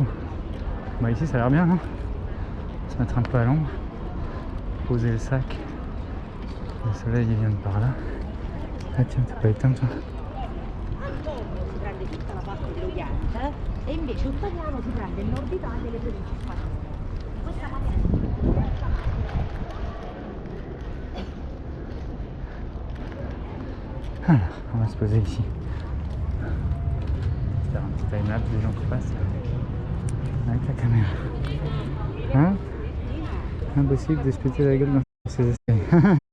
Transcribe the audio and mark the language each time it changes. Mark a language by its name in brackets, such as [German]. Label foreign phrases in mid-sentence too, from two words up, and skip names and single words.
[French] Bah ici ça a l'air bien, non? Se mettre un peu à l'ombre, poser le sac. Le soleil il vient de par là. Ah tiens, t'es pas éteint toi? [Italian] dello Yacht e invece un italiano si prende il nord Italia e le province spagnole. In questa maniera. [French] Alors, on va se poser ici. Faire un petit time-lapse des gens qui passent avec la caméra. Hein? Impossible de se péter la gueule dans ces essais.